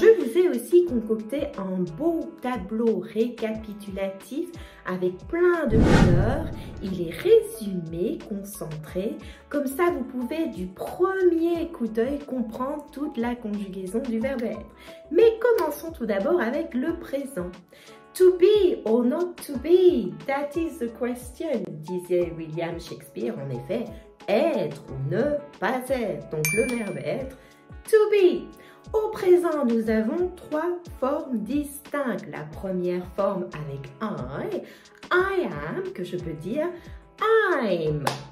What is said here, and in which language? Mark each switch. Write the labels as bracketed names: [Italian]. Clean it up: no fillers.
[French] Je vous ai aussi concocté un beau tableau récapitulatif avec plein de couleurs. Il est résumé, concentré. Comme ça, vous pouvez du premier coup d'œil comprendre toute la conjugaison du verbe être. Mais commençons tout d'abord avec le présent. [English] To be or not to be, that is the question, [French] disait William Shakespeare. En effet, être ou ne pas être. Donc le verbe être, to be. Au présent, nous avons trois formes distinctes. La première forme avec I am, que je peux dire I'm.